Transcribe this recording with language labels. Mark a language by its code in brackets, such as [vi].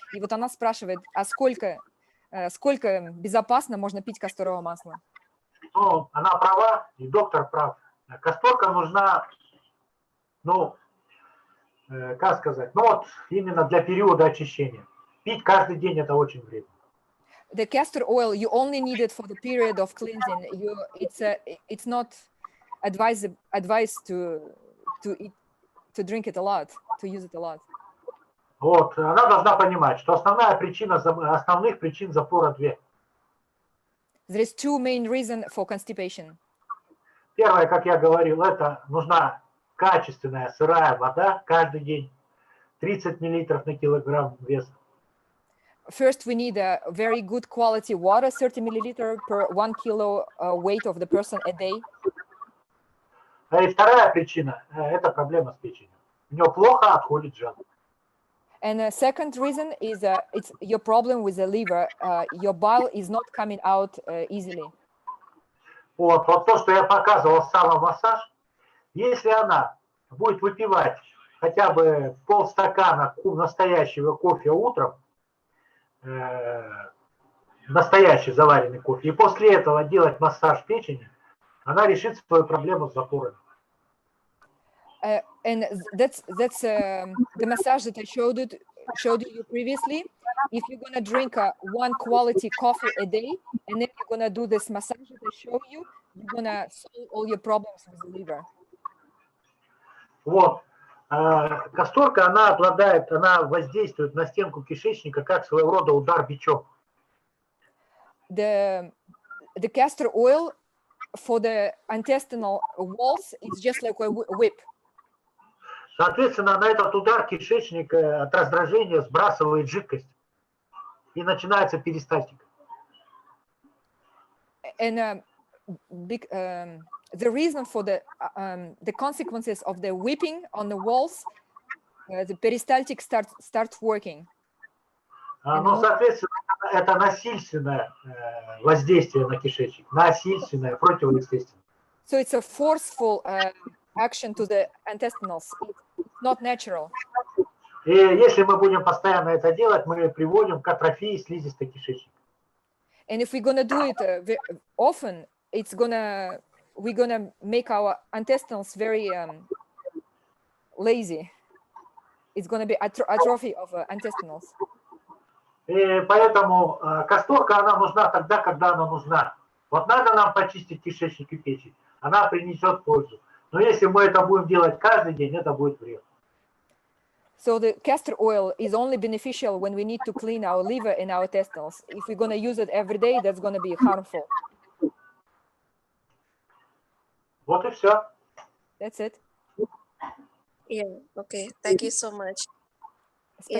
[ru] И вот она спрашивает, а сколько безопасно можно пить касторовое масло? Ну, она права, и доктор прав. Касторка нужна, ну, как сказать, ну вот именно для периода очищения. Пить каждый день это очень вредно. [en] The castor oil, you only need it for the period of cleansing. It's not advised to drink it a lot, to use it a lot. [ru] Вот, она должна понимать, что основных причин запора две. [en] There is two main reasons for constipation. [ru] Первое, как я говорил, это нужна качественная сырая вода каждый день, 30 мл на килограмм веса. [en] First, we need a very good quality water, 30 milliliter per 1 kilo weight of the person a day. [ru] И вторая причина – это проблема с печенью. У нее плохо отходит жало. [en] And the second reason is it's your problem with the liver. Your bile is not coming out easily. [ru] Вот то, что я показывал, самомассаж, если она будет выпивать хотя бы полстакана настоящего кофе утром, настоящий заваренный кофе, и после этого делать массаж печени, она решит свою проблему с запорами. [en] And that's the massage that I showed you previously. If you're gonna drink one quality coffee a day, and then you're gonna do this massage that I show you, you're gonna solve all your problems with the liver. [ru] Вот. Касторка, она воздействует на стенку кишечника как своего рода удар бичом. [en] The castor oil for the intestinal walls is just like a whip. [ru] Соответственно, на этот удар кишечник от раздражения сбрасывает жидкость. И начинается перистальтика. [en] And the reason for the consequences of the whipping on the walls, the peristaltic starts working. [ru] Ну, соответственно, это насильственное воздействие на кишечник. Насильственное, противоестественное. [en] So it's a forceful action to the intestinals. It's not natural. [ru] И если мы будем постоянно это делать, мы приводим к атрофии слизистой кишечника. [en] And if we're gonna do it often, we're gonna make our intestines very lazy. It's gonna be atrophy of intestinals. [ru] И поэтому касторка, она нужна тогда, когда она нужна. Вот надо нам почистить кишечник и печень, она принесет пользу. Но если мы это будем делать каждый день, это будет вред. [en] So the castor oil is only beneficial when we need to clean our liver and our intestines. If we're going to use it every day, that's going to be harmful. [ru] Вот и все. [en] That's it. Yeah, okay. Thank you so much. Yeah,